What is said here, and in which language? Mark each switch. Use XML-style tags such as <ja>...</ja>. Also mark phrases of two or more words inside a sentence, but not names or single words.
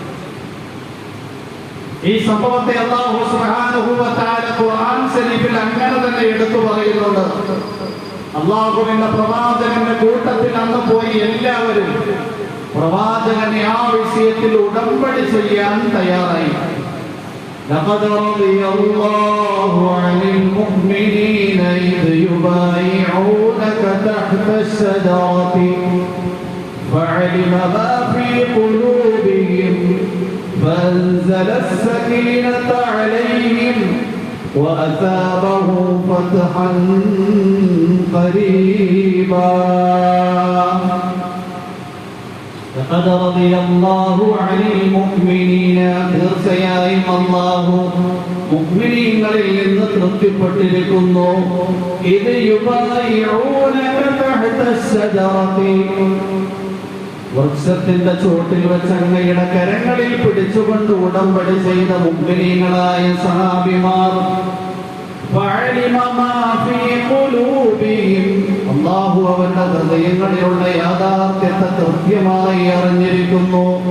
<ml>ഈ സംഭവത്തെ അല്ലാഹു</ml> <ar>سبحانه وتعالى</ar> <ml>ഖുർആൻ ശരീഫിൽ അങ്ങനെ തന്നെ എടുത്തു പറയുന്നുണ്ട്. അല്ലാഹുവിന്റെ പ്രവാചകന്റെ കൂട്ടത്തിൽ അന്ന് പോയി എല്ലാവരും പ്രവാചകനെ ആ വിഷയത്തിൽ ഉടമ്പടി ചെയ്യാൻ തയ്യാറായി.</ml> <ar>لقد رضي الله عن المؤمنين إذ يبايعونك تحت الشجرة فعلم ما في قلوبهم فأنزل السكينة عليهم وأثابهم فتحا قريبا لقد رضي الله عن المؤمنين</ar> <ml>തീർച്ചയായും അല്ലാഹു മുഅ്മിനീങ്ങളിൽ നിന്ന് തൃപ്തിപ്പെട്ടിരിക്കുന്നു. ഇത്</ml> <ar>يبايعونك تحت الشجرة,</ar> <ml>വൃക്ഷത്തിന്റെ ചോട്ടിൽ വെച്ച് അങ്ങയുടെ കരങ്ങളിൽ പിടിച്ചുകൊണ്ട് ഉടമ്പടി ചെയ്ത മുഅ്മിനീങ്ങളായ സഹാബിമാർ അല്ലാഹു അവരുടെ ഹൃദയങ്ങളിലുള്ള യാഥാർത്ഥ്യത്തെ കൃത്യമായി അറിഞ്ഞിരിക്കുന്നു.</ml>